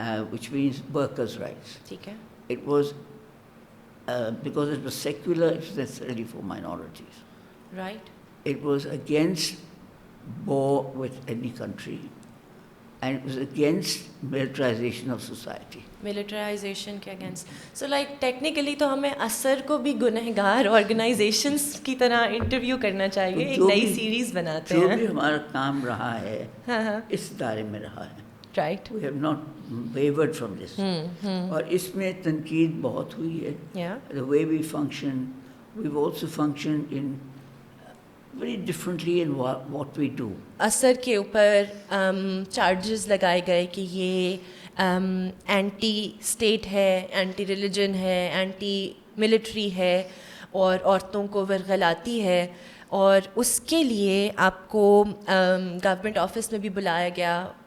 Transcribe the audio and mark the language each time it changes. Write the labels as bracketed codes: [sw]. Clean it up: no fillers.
[en] which means workers' rights. [hi] ٹھیک ہے. [en] It was because it was secular, it was necessarily for minorities. Right. It was against war with any country, and it was against militarization of society. [hi] Militarisation के against. So like technically तो हमें असर को भी गुनहगार organisations की तरह interview करना चाहिए. एक नई सीरीज बनाते हैं. जो भी हमारा काम रहा है हाँ. इस दायरे में रहा है. Right. [en] We have not wavered from this. [hi] और इसमें तनकीद बहुत हुई है. [en] Yeah. The way we function, we've also functioned in very differently in what we do. [hi] असर के ऊपर चार्जेस लगाए गए कि ये एंटी स्टेट है, एंटी रिलीजन है, एंटी मिलिट्री है और औरतों को वरगलाती है. और उसके लिए आपको गवर्नमेंट ऑफिस में भी बुलाया गया.